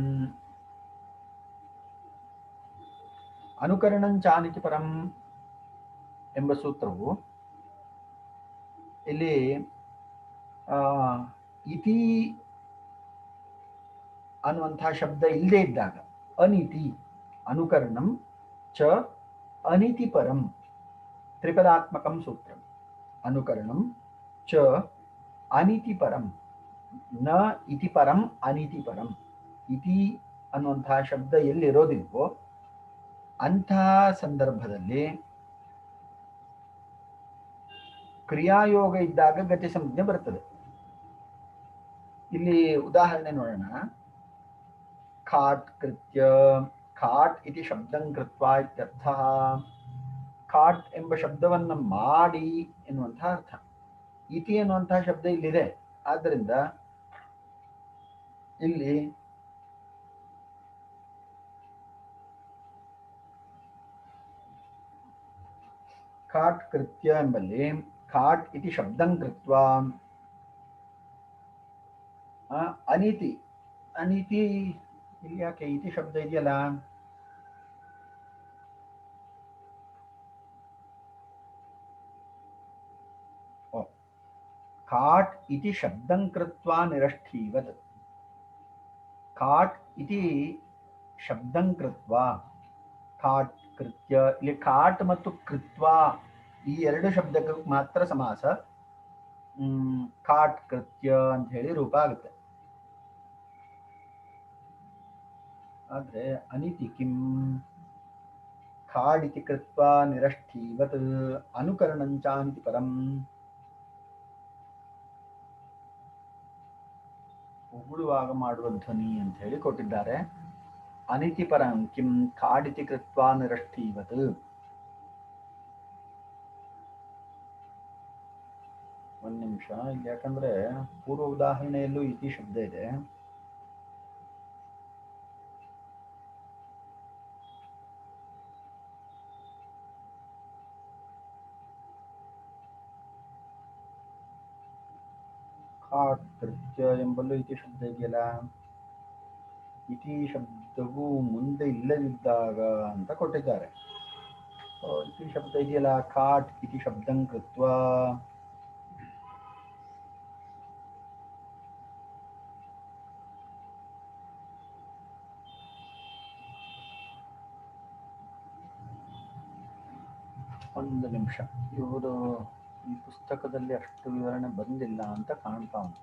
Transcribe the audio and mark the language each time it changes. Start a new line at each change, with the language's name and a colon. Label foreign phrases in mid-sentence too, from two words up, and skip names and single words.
Sanskrit: ಅನುಕರಣಂ ಚಾನಿತಿ ಪರಂ
Kannada: ಎಂಬ ಸೂತ್ರವು ಇಲ್ಲಿ ಇತಿ ಅನ್ನುವಂತಹ ಶಬ್ದ ಇಲ್ಲದೆ ಇದ್ದಾಗ
Sanskrit: ಅನಿತಿ ಅನುಕರಣಂ ಚ ಅನಿತಿ ಪರಂ ತ್ರಿಪದಾತ್ಮಕಂ ಸೂತ್ರ. ಅನುಕರಣಂ ಚ ಅನಿತಿ ಪರಂ ನ ಇತಿ ಪರಂ ಅನಿತಿ ಪರಂ.
Kannada: ಇತಿ ಅನ್ನುವಂತಹ ಶಬ್ದ ಎಲ್ಲಿರೋದಿಲ್ವೋ ಅಂತಹ ಸಂದರ್ಭದಲ್ಲಿ ಕ್ರಿಯಾಯೋಗ ಇದ್ದಾಗ ಗತಿ ಸಂಜ್ಞೆ ಬರ್ತದೆ. ಇಲ್ಲಿ ಉದಾಹರಣೆ ನೋಡೋಣ.
Sanskrit: ಖಾಟ್ ಕೃತ್ಯ ಖಾಟ್ ಇತಿ ಶಬ್ದಂ ಕೃತ್ವ ಇತ್ಯರ್ಥಃ.
Kannada: ಖಾಟ್ ಎಂಬ ಶಬ್ದವನ್ನು ಮಾಡಿ ಎನ್ನುವಂತಹ ಅರ್ಥ. ಇತಿ ಎನ್ನುವಂತಹ ಶಬ್ದ ಇಲ್ಲಿದೆ. ಆದ್ದರಿಂದ ಇಲ್ಲಿ
Sanskrit: ಖಾಟ್ ಕೃತ್ಯ
Kannada: ಎಂಬಲ್ಲಿ
Sanskrit: ಖಾಟ್ ಇತಿ ಶಬ್ದಂ ಕೃತ್ವ ಅನೀತಿ ಅನೀತಿ
Kannada: ಇಲ್ಲಿ ಯಾಕೆ ಇತಿ ಶಬ್ದ ಇದೆಯಲ್ಲ,
Sanskrit: ಖಾಟ್ ಇತಿ ಶಬ್ದಂ ಕೃತ್ವ ನಿರಷ್ಠೀವತ್. ಖಾಟ್ ಇತಿ ಶಬ್ದಂ ಕೃತ್ವ ಖಾಟ್ ಕೃತ್ಯ.
Kannada: ಇಲ್ಲಿ ಖಾಟ್ ಮತ್ತು ಕೃತ್ವ ಈ ಎರಡು ಶಬ್ದಕ್ಕೆ ಮಾತ್ರ ಸಮಾಸ.
Sanskrit: ಖಾಟ್ ಕೃತ್ಯ
Kannada: ಅಂತ ಹೇಳಿ ರೂಪ ಆಗುತ್ತೆ.
Sanskrit: ಆದ್ರೆ ಅನಿತಿ ಕಿಂ ಖಾಡ್ ಇತಿ ಕೃತ್ವ ನಿರಷ್ಠೀವತ್ ಅನುಕರಣಂಚಾನಿತಿ ಪರಂ.
Kannada: ಉಗುಳುವಾಗ ಮಾಡುವ ಧ್ವನಿ ಅಂತ ಹೇಳಿ ಕೊಟ್ಟಿದ್ದಾರೆ.
Sanskrit: ಅನಿತಿ ಪರಂ ಕಿಂ ಖಾಡಿತಿ ಕೃತ್ವ ನಿರಷ್ಠೀವತ್.
Kannada: ಒಂದ್ ನಿಮಿಷ, ಇಲ್ಲಿ ಯಾಕಂದ್ರೆ ಪೂರ್ವ ಉದಾಹರಣೆಯಲ್ಲೂ ಇತಿ ಶಬ್ದ ಇದೆ.
Sanskrit: ಖಾಟ್ ಕೃತ್ಯ
Kannada: ಎಂಬಲ್ಲೂ ಇತಿ ಶಬ್ದ ಇದೆಯಲ್ಲ. ಇತಿ ಶಬ್ದವು ಮುಂದೆ ಇಲ್ಲದಿದ್ದಾಗ ಅಂತ ಕೊಟ್ಟಿದ್ದಾರೆ. ಇತಿ ಶಬ್ದ ಇದೆಯಲ್ಲ,
Sanskrit: ಕಾಟ್ ಇತಿ ಶಬ್ದಂ ಕೃತ್ವಾ.
Kannada: ಒಂದು ನಿಮಿಷ, ಇವರು ಈ ಪುಸ್ತಕದಲ್ಲಿ ಅಷ್ಟು ವಿವರಣೆ ಬಂದಿಲ್ಲ ಅಂತ ಕಾಣ್ತಾ ಉಂಟು.